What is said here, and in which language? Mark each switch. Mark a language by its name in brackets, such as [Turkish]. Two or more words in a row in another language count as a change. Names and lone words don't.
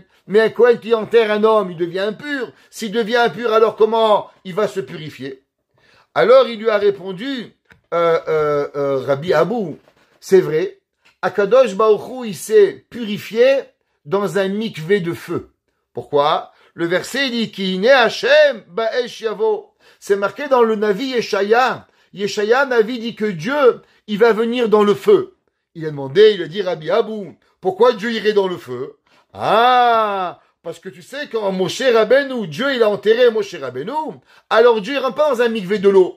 [French] Mais un Kohen qui enterre un homme, il devient impur. S'il devient impur, alors comment il va se purifier? Alors il lui a répondu, Rabbi Abou, c'est vrai, [Hebrew] הקדוש ברוך הוא, [French] il s'est purifié dans un mikvé de feu. Pourquoi? Le verset dit [Hebrew] כי הנה השם באש יבוא. [French] C'est marqué dans le Navi Yeshaya. Yeshaya, Navi dit que Dieu, il va venir dans le feu. Il a demandé, il a dit Rabbi Abou, pourquoi Dieu irait dans le feu? Ah, parce que tu sais, quand Moshe Rabbeinu, Dieu il a enterré Moshe Rabbeinu, alors Dieu il rentre pas dans un mikvé de l'eau.